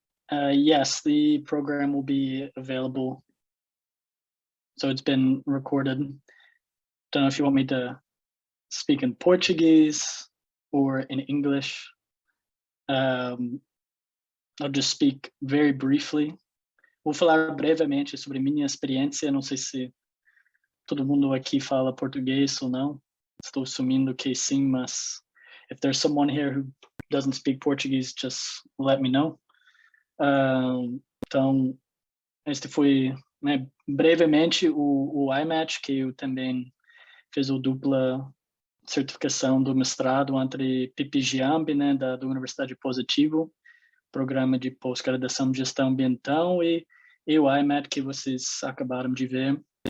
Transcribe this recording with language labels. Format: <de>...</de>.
<en>Yes, the program will be available. So it's been recorded. Don't know if you want me to speak in Portuguese or in English. I'll just speak very briefly.</en> <pt>Vou falar brevemente sobre minha experiência. Não sei se todo mundo aqui fala português ou não. Estou assumindo que sim, mas</pt> <en>if there's someone here who doesn't speak Portuguese, just let me know.</en> <pt>Então, este foi, né, brevemente o Imat, que eu também fiz o dupla certificação do mestrado entre PPGAMB, né, da Universidade Positivo, programa de pós-graduação de gestão ambiental, e o Imat que vocês acabaram de ver.</pt>